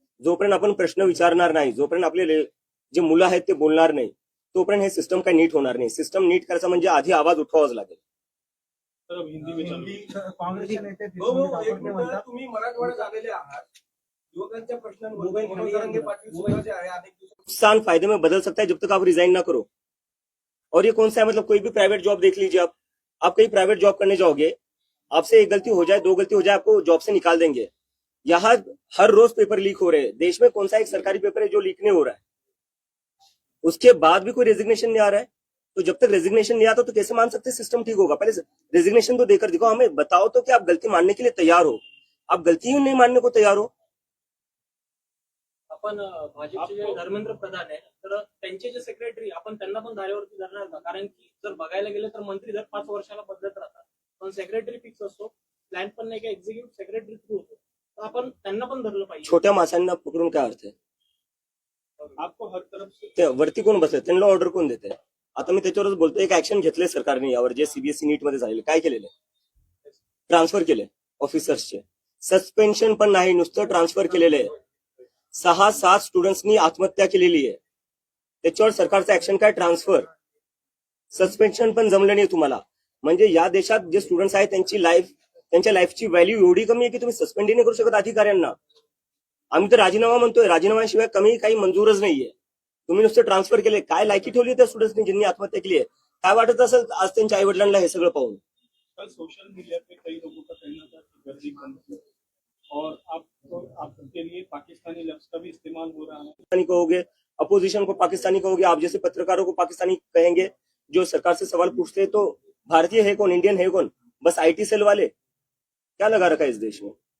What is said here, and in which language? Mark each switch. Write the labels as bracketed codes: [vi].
[mr] जोपर्यंत आपण प्रश्न विचारणार नाही, जोपर्यंत आपले जे मुलं आहेत ते बोलणार नाही, तोपर्यंत हे सिस्टम काही नीट होणार नाही. सिस्टम नीट करायचं म्हणजे आधी आवाज उठवावाच लागेल. काँग्रेसचे नेते तुम्ही मराठवाड्यात आलेले आहात, युवकांच्या प्रश्नांवर मनोज जरांगे पाटील सुद्धा जे आहे अनेक दिवसांपासून [hi] नुकसान फायदे में बदल सकता है जब तक आप रिजाइन ना करो. और ये कौन सा है, मतलब कोई भी प्राइवेट जॉब देख लीजिए. आप कहीं प्राइवेट जॉब करने जाओगे, आपसे एक गलती हो जाए, दो गलती हो जाए, आपको जॉब से निकाल देंगे. यहाँ हर रोज पेपर लीक हो रहे हैं. देश में कौन सा एक सरकारी पेपर है जो लीक नहीं हो रहा है? उसके बाद भी कोई रेजिग्नेशन नहीं आ रहा है. तो जब तक रेजिग्नेशन नहीं आता तो कैसे मान सकते सिस्टम ठीक होगा? पहले रेजिग्नेशन तो देकर दिखाओ. हमें बताओ तो कि आप गलती मानने के लिए तैयार हो. आप गलती ही नहीं मानने को तैयार हो. [mr] आपण भाजपचे जे धर्मेंद्र प्रधान आहे, तर त्यांचे जे सेक्रेटरी आपण त्यांना पण धारेवरती धरणार का? कारण की जर बघायला गेलं तर मंत्री दर 5 वर्षाला बदलत राहतात, पण सेक्रेटरी फिक्स असतो. प्लॅन पण नाही का एक्झिक्युटिव्ह सेक्रेटरी थ्रू होतो, तर आपण त्यांना पण धरलं पाहिजे. छोट्या मासांना पकडून काय अर्थ आहे? [hi] आपको हर तरफ से [mr] ते वरती कोण बसले, त्यांना ऑर्डर कोण देते? आता मी त्याच्यावरच बोलतो. एक ऍक्शन घेतले सरकारने यावर, जे सीबीएसई नीट मध्ये झालेले. काय केलेलं? ट्रान्सफर केले ऑफिसर्सचे. सस्पेन्शन पण नाही, नुसतं ट्रान्सफर केलेलं आहे. 6-7 स्टुडंट्सनी आत्महत्या केलेली आहे. त्याच्यावर सरकारचं ऍक्शन काय? ट्रान्सफर. सस्पेन्शन पण जमलं नाही तुम्हाला. म्हणजे या देशात जे स्टुडंट्स आहेत त्यांच्या लाईफची व्हॅल्यू एवढी कमी आहे की तुम्ही सस्पेंडही नाही करू शकत अधिकाऱ्यांना. आम्ही तर राजीनामा म्हणतोय, राजीनाम्याशिवाय कमी काही मंजूरच नाहीये. तुम्ही नुसतं ट्रान्सफर केले. काय लायकी ठेवली त्या स्टुडंट्सनी ज्यांनी आत्महत्या केली आहे? काय वाटत असेल आज त्यांच्या आई वडिलांना हे सगळं पाहून? [hi] कल सोशल मीडिया पे कई लोगों का कहना था कि गर्दी कम थी और आपके लिए पाकिस्तानी लफ्ज का भी इस्तेमाल हो रहा है. पाकिस्तानी कहोगे, अपोजिशन को पाकिस्तानी कहोगे, आप जैसे पत्रकारों को पाकिस्तानी कहेंगे. जो सरकार से सवाल पूछते हैं तो भारतीय है कौन, इंडियन है कौन? बस आईटी सेल वाले. क्या लगा रखा है इस देश में?